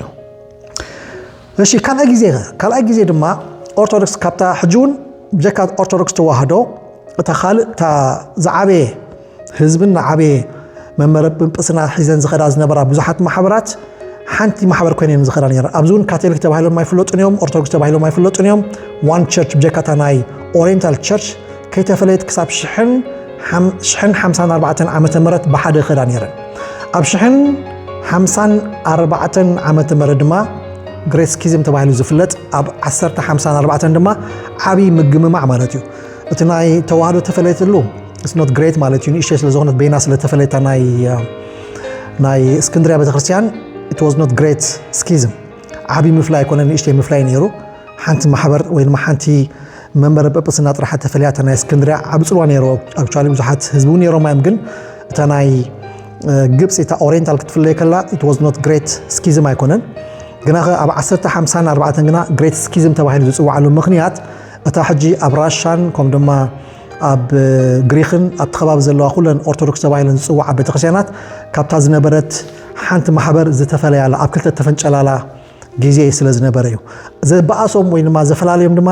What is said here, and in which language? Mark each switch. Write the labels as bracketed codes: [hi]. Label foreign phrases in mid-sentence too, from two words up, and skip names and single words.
[ti] እሺ ካልኣይ ግዜ ድማ ኦርቶዶክስ ካብታ ሕጁን ብጀካ ኦርቶዶክስ ተዋህዶ እታ ካልእ ዝዓበየ ህዝብን ዓበየ መመረ ጵጵስና ሒዘን ዝኸዳ ዝነበራ ብዙሓት ማሕበራት ሓንቲ ማሕበር ኮይነን ዝኸዳ ነይራ ኣብዙን ካቶሊክ ተባሂሎም ማይፍለጡን እዮም ኦርቶዶክስ ተባሂሎም ማይፍለጡን እዮም [en] one church [ti] ብጀካታ ናይ [en] oriental church [ti] ከይተፈለየት ክሳብ 1054 ዓመተ ምህረት ብሓደ ኸዳ ነይረን ኣብ 1054 ዓመተ ምህረት ድማ [en] great schism [ti] ተባሂሉ ዝፍለጥ ኣብ 1054 ድማ ዓብይ ምግምማዕ ማለት እዩ እቲ ናይ ተዋህዶ ተፈለየትሉ [en] it's not great [ti] ማለት እዩ ንእሽተይ ስለዝኾነት በይና ስለተፈለየታ ናይ እስክንድርያ ቤተክርስቲያን [en] it was not great schism [ti] ዓብይ ምፍላይ ኮነ ንእሽተይ ምፍላይ ነይሩ ሓንቲ ማሕበር ወይ ድማ ሓንቲ መንበረ ጵጵስና ጥራሕ ተፈለያታ ናይ እስክንድርያ ኣብ ጽልዋ ነይሩ actually ብዙሓት ህዝቡ ነይሮም ግን እታ ናይ ግብጽ እታ ኦሪየንታል ክትፍለይ ከላ [en] it was not great [ti] schism ኣይኮነን ግና ኣብ 1054 ግና [en] great schism [ti] ተባሂሉ ዝጽዋዓሉ ምኽንያት እታ ሕጂ ኣብ ራሻን ከም ድማ ኣብ ግሪክን ኣብ ተኸባቢ ዘለዋ ኩለን ኦርቶዶክስ ተባሂለን ዝጽዋዓ ቤተክርስቲያናት ካብታ ዝነበረት ሓንቲ ማሕበር ዝተፈለያላ ኣብ ክልተ ተፈንጨላላ ግዜ ስለ ዝነበረ እዩ ዘበኣሶም ወይ ድማ ዘፈላለዮም ድማ